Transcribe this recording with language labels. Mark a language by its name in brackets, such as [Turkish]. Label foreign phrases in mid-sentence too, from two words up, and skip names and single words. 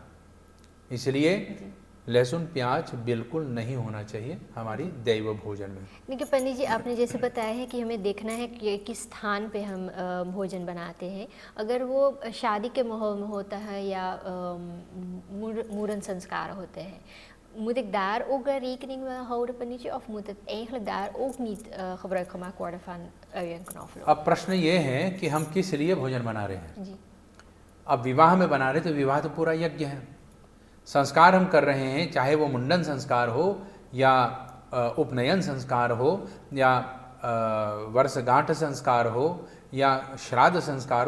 [Hindi] इसलिए लहसुन प्याज बिल्कुल नहीं होना चाहिए हमारी दैव भोजन में। देखिए पंडित जी, आपने जैसे बताया है कि हमें देखना है कि किस स्थान पे हम भोजन बनाते हैं। अगर वो शादी के माहौल में होता है या मूरन संस्कार होते हैं, [Dutch] moet ik daar ook rekening mee houden, Panitje, of moet het eigenlijk daar ook niet gebruik gemaakt worden van ui en knoflook? [Hindi] अब प्रश्न ये है कि हम किस लिए भोजन बना रहे हैं। जी। अब विवाह में बना रहे तो विवाह तो पूरा यज्ञ है। संस्कार हम कर रहे हैं, चाहे वो मुंडन संस्कार हो या उपनयन संस्कार हो या वर्षगांठ संस्कार हो या श्राद्ध संस्कार हो।